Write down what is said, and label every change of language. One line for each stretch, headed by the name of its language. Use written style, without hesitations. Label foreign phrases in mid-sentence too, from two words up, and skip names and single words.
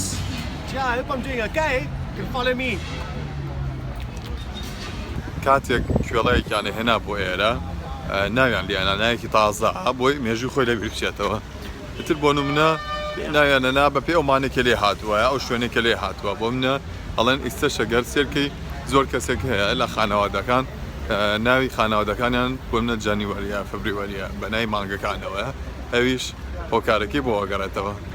English: Yeah, I hope I'm doing okay. You can follow me.
Central Kurdish: کاتێک کوێڵەیەکیانە هێنا بۆ ئێرە ناویان لیانە نایەکی تازە بۆی مێژوو خۆی لەبیر بچێتەوە. ئیتر بۆ نمونە ناویانەنا بە پێ ئەومانێکە لێ هاتووە ئەو شوێنێکە لێ هاتووە بۆ منە ئەڵێن ئیستە شەگەر سێرکەی زۆر کەسێک هەیە لە خانەوادەکان ناوی خانەوادەکانیان بۆ منە
English: January February
Central Kurdish: بە ناوی مانگەکانەوە ئەویش هۆکارەکەی بۆ وەگەڕێتەوە.